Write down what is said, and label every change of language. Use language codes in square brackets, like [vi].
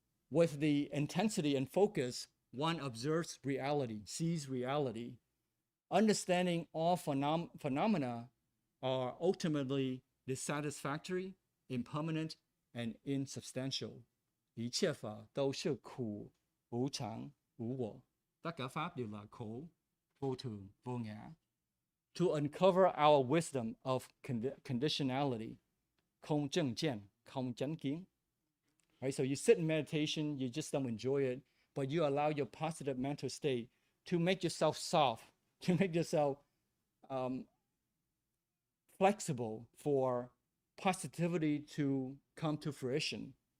[en] With the intensity and focus, one observes reality, sees reality, understanding all phenomena are ultimately dissatisfactory, impermanent, and insubstantial. [zh] 一切法都是苦、无常、无我. [vi] Tất cả pháp đều là khổ, vô thường, vô ngã. [en] To uncover our wisdom of conditionality, [zh] 空正见, 空真kiến. [en] Right? So you sit in meditation, you just don't enjoy it, but you allow your positive mental state to make yourself soft, to make yourself flexible for positivity to come to fruition.